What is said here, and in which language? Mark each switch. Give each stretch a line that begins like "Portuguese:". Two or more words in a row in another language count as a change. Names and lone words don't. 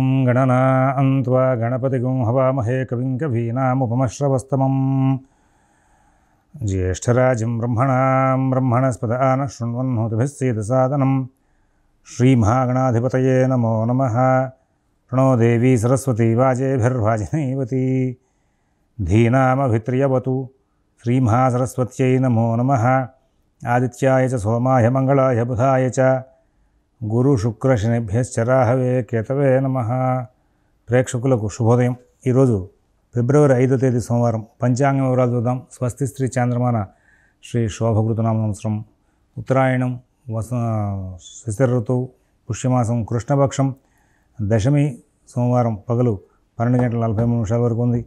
Sanskrit: गणनां त्वा गणपतिगुं हवामहे कविं कवीनामुपमश्रवस्तमं ज्येष्ठराजं ब्रह्मणस्पद आनः शृण्वन्नोतिभिः सीदसादनं श्रीमहागणाधिपतये नमो नमः। प्रणो देवी सरस्वती वाजेभिर्वाजिनीवती धीनामभित्र्यवतु श्रीमहासरस्वत्यै नमो नमः। आदित्याय च सोमाय मंगलाय बुधाय च గురు-శుక్ర-శనిభ్యశ్చ రాహవే కేతవే నమః.
Telugu: ప్రేక్షకులకు శుభోదయం. ఈరోజు ఫిబ్రవరి 5వ తేదీ సోమవారం. పంచాంగం వివరాలు చూద్దాం. స్వస్తి శ్రీ చాంద్రమాన శ్రీ శోభకృతనామ సంవత్సరం ఉత్తరాయణం శిశిర ఋతువు పుష్యమాసం కృష్ణపక్షం దశమి సోమవారం పగలు 12:43 వరకు ఉంది.